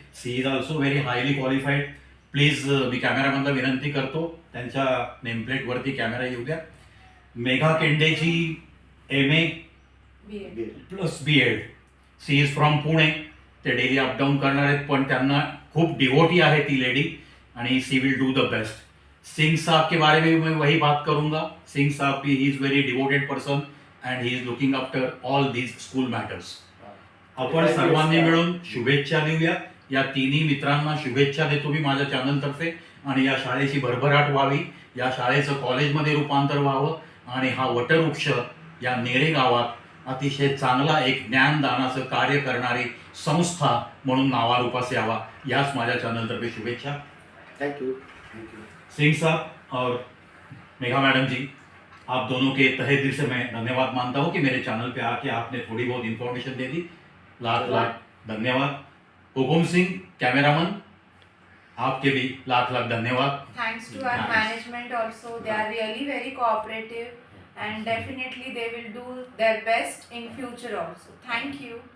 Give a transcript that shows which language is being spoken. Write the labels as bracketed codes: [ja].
[en] She is also very highly qualified. [mr] Please मी कॅमेरामॅनला विनंती करतो त्यांच्या नेमप्लेटवरती कॅमेरा येऊ द्या. [en] मेघा केंडेजी MA plus BEd. She is from Pune. [mr] ते डेली अपडाऊन करणार आहेत पण त्यांना खूप डिवोटी आहे ती लेडी आणि [en] She will do the best. [hi] Singh साहब के बारे में मैं वही बात करूंगा. सिंह साहब भी [en] He is very devoted person and he is looking after all these school matters. [mr] आपण सर्वांनी मिळून शुभेच्छा देऊया. या तिन्ही मित्रांना शुभेच्छा देतो मी माझ्या चॅनलतर्फे. आणि या शाळेची भरभराट व्हावी, या शाळेचं कॉलेजमध्ये रूपांतर व्हावं आणि हा वटवृक्ष या नेरे गावात अतिशय चांगला एक ज्ञानदानाचं कार्य करणारी संस्था म्हणून नावारूपास यावा, याच माझ्या चॅनलतर्फे शुभेच्छा. [en] Thank you. [hi] सिंह साहब और मेघा मैडम जी, आप दोनों के तहे दिल से मैं धन्यवाद मानता हूँ कि मेरे चैनल पे आके आपने थोड़ी बहुत इन्फॉर्मेशन दे दी. लाख लाख धन्यवाद. हुकुम सिंह कैमरामैन, आपके भी लाख लाख धन्यवाद. [en] Thanks to our Nice. management also. They are really very cooperative and definitely they will do their best in future also. Thank you.